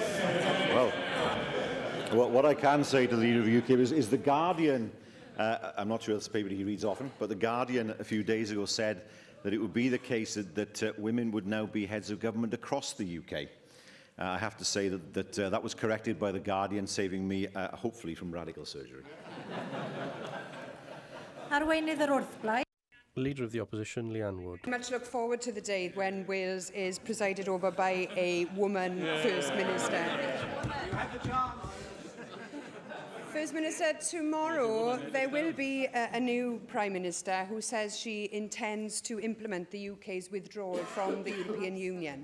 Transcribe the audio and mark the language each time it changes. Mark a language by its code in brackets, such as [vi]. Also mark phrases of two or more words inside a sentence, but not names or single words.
[en] Well, what I can say to the leader of UKIP is The Guardian, I'm not sure that's the paper he reads often, but The Guardian a few days ago said that it would be the case that women would now be heads of government across the UK. I have to say that was corrected by The Guardian, saving me, hopefully, from radical surgery. [cy] Arweinydd yr wrthblaid. [en] Leader of the Opposition, Leanne Wood. I much look forward to the day when Wales is presided over by a woman First Minister. First Minister, tomorrow there will be a new Prime Minister who says she intends to implement the UK's withdrawal from the European Union.